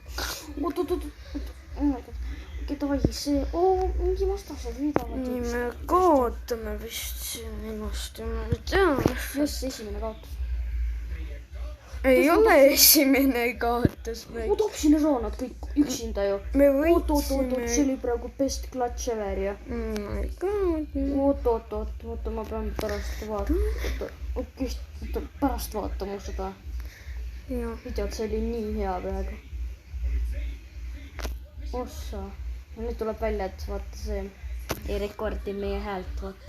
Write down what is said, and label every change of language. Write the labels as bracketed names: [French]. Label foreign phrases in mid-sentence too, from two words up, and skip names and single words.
[Estonian] Oot. Okei, davai, see... mingi vastased viidavad. Nii, me kaotame vist siin ennast ja ma ei tea. Just esimene kaotus. Ei ole esimene kaotus. Tapsin ära nad kõik üksinda ju. Me võitsime. See oli praegu [English] best clutch ever [Estonian] ju. [English] My god. [Estonian] Oota, ma pean pärast vaatama. Pärast vaatama seda videot, see oli nii hea praegu. Ossa. Nüüd tuleb välja, et vaata see ei rekordi meie häält, vaata.